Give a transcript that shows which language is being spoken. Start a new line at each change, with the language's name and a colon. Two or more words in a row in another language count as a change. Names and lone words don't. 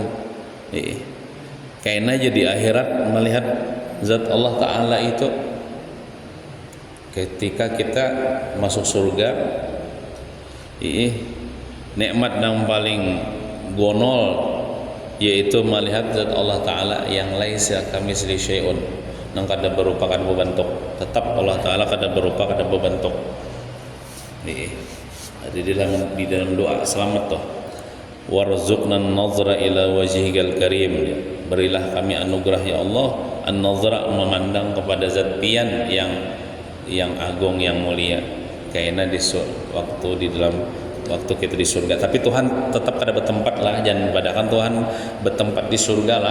Indonesian: Kayaknya aja di akhirat melihat zat Allah Ta'ala itu ketika kita masuk surga. Nikmat yang paling gonol yaitu melihat zat Allah Ta'ala yang
Arabic: ليس كمثله شيء,
Banjar: nang kada berupakan berbentuk. Tetap Allah Ta'ala kada berupa, kada berbentuk.
Indonesian: Ada di dalam doa selamat tuh,
Arabic: وارزقنا النظر إلى وجهك الكريم.
Banjar: Berilah kami anugerah
Arabic: يا الله,
Banjar: an-nazra memandang kepada zat pian yang agung yang mulia.
Indonesian: Kayaknya waktu kita di surga. Tapi Tuhan tetap ada bertempat lah, jangan badakan Tuhan bertempat di surga lah.